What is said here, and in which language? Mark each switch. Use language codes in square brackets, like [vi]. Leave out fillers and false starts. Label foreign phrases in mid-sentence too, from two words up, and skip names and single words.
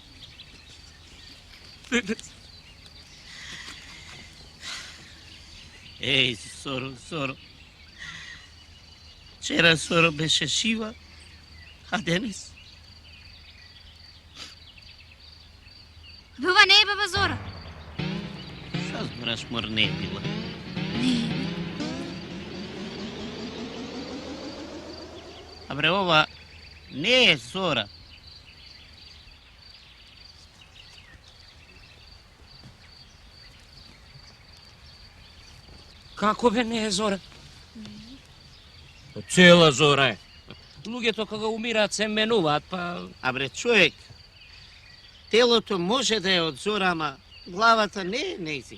[mk] Денес. Еј, Соро. Včera Soro беше жива, а денес? Ова не е баба Зора. Шта збораш, мор не је била? А бре, ова не је Зора. Како бе не е Зора? Цела Зора е. Луѓето кога умираат се менуваат, па... А бре, човек, телото може да е од Зора, ама главата не е нејзи.